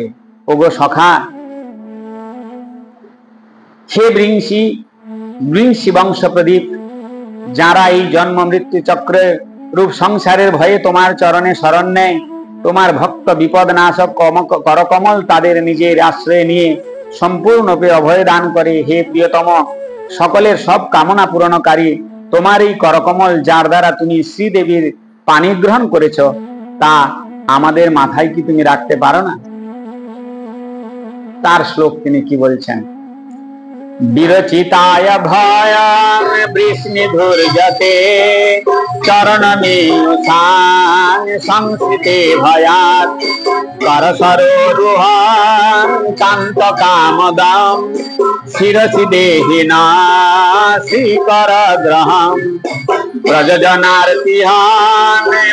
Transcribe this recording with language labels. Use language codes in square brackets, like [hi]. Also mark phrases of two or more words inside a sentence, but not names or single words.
[bn] ওগো সখা, হে বৃংশী বংশ প্রদীপ, যারা এই জন্ম মৃত্যু চক্রে রূপ সংসারের ভয়ে তোমার চরণে শরণ নেয়, তোমার ভক্ত বিপদ নাশক করকমল তাদের নিজের আশ্রয়ে নিয়ে সম্পূর্ণরূপে অভয় দান করে। হে প্রিয়তম, সকলের সব কামনা পূরণকারী তোমার এই করকমল, যার দ্বারা তুমি শ্রীদেবীর পানি গ্রহণ করেছ, তা আমাদের মাথায় কি তুমি রাখতে পারো না? তার শ্লোক তিনি কি বলছেন? [sa] বিরচিতায় ভয়াং বৃষ্ণিধুর্যতে চরণমেয়ুষাং সংস্কৃতে ভয়াৎ করসরোরুহাং কান্ত কামদাম শিরসি দেহিনা শ্রীকর গ্রহম প্রযোজনার্তিহান